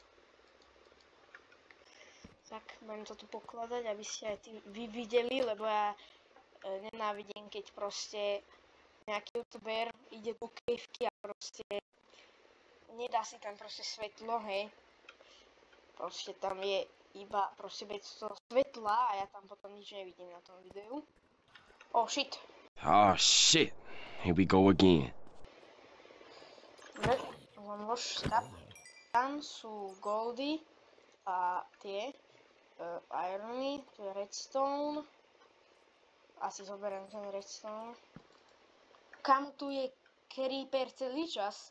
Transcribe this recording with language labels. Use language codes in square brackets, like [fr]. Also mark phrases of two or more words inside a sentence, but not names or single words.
[sk] Tak, budem to tu pokladať, aby ste aj vy videli, lebo ja nenávidím, keď proste nejaký youtuber ide do kejvky a proste nedá si tam proste svetlo, hej. Proste tam je iba proste bez toho svetla a ja tam potom nič nevidím na tom videu. [en] Oh shit. Oh shit. Here we go again. [sk] Dobre, zomlož, skap. Tam sú goldy a tie irony, tu je redstone. Asi zoberiem ten redstone. Kam tu je creeper celý čas?